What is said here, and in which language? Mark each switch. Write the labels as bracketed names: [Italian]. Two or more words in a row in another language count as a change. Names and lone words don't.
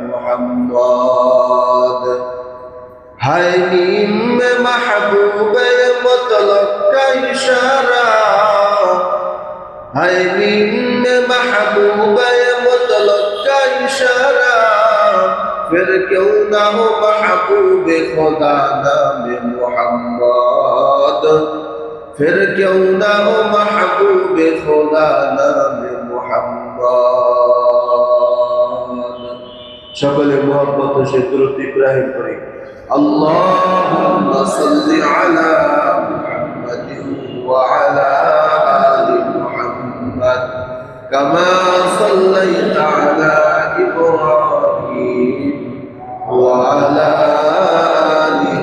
[Urdu] محمد ہے نیم میں محبوب مطلق کا اشارہ ہے نیم میں محبوب مطلق کا اشارہ پھر کیوں نہ ہو محبوب خدا نام محمد پھر کیوں نہ ہو محبوب خدا نام [Arabic] محمد [Bangla] সকলে মোহাম্মত সে দুরূদ ইব্রাহিম পড়ি [Arabic] اللهم صل على محمد وعلى آل محمد كما صليت على إبراهيم وعلى آل